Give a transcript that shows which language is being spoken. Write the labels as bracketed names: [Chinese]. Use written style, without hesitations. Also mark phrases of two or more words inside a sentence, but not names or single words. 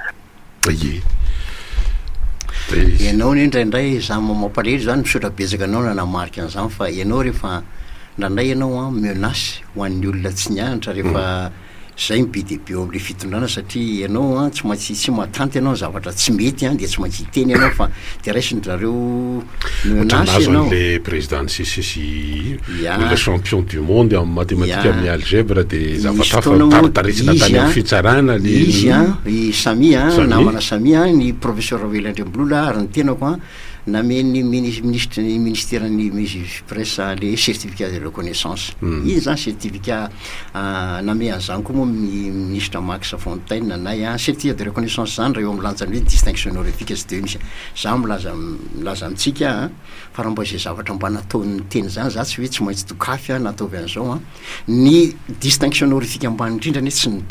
[Malagasy] ianao ny indraindray za mampalely zany misaotra betsaka anao nanamarika an'izany fa ianao rehefa ndraindray ianao a menace ho an'ny olona tsy nianatra rehefa zay mibe de be eo am'le fitondrana satria ianao a tsy maintsy tsy matanty ianao zavatra tsy mety a de tsy maintsy hiteny ianao fa de raisindrareo menace ianao [French] le président sisy le champion du monde en mathématique amin'ny algèbre de [Malagasy] zavatra taritarisina tany amin'ny fitsarana [French] le [Malagasy] izy a i Samy a namana Samy a ny professeur Welandremblola ary ny tenako a nameny ministère-ny [French] presse le certificat de reconnaissance [Malagasy] izy zany certificat name an'izany koa moa ministre Max Fontaine nay a [French] certificat de reconnaissance [Malagasy] zany raha eo amin'ny lanjany hoe [French] distinction honorifique [Malagasy] sy de misy za milaza amitsika fa raha mba izay zavatra mba nataon'ny teny zany za tsy hoe tsy maintsy tokafy a nataovy an'izao a ny [French] distinction honorifique [Malagasy] ambany indrindra tsy